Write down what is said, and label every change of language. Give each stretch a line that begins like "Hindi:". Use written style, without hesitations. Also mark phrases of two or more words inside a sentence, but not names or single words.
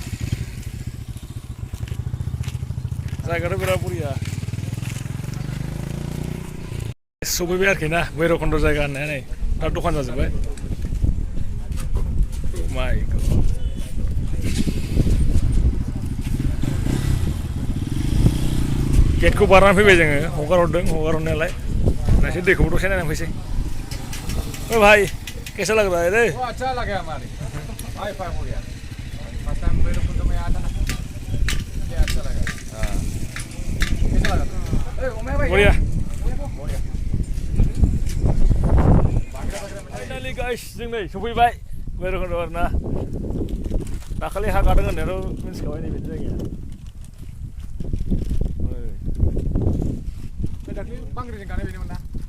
Bodo: जायगायाथ' बिराद बरिया सफैबाय आरोखि ना भैरबखुन्द जायगा होननाया नै दा दखान जाजोब्बाय माइ गेटखौ बारनानै फैबाय जोङो हगारहरनायालाय नायसै दैखौबो दसे नायनानै फैसै
Hindi: ओ भाई कैसा लग रहा है रे अच्छा लगा हमारे हाई फाई हो गया
English: first time
Hindi: भैरवकुंड में आया था ना ये अच्छा लगा हां कैसा लगा ए उमे भाई
Bodo: बढ़िया
English: finally guys
Bodo: जों नै सफैबाय भैरवकुन्द आरोना दाखालि हा गादों होननायाथ' मिथिखाबाय नैबे जायगाया दाख्लै बांग्रिजों गानाय बेनोमोन ना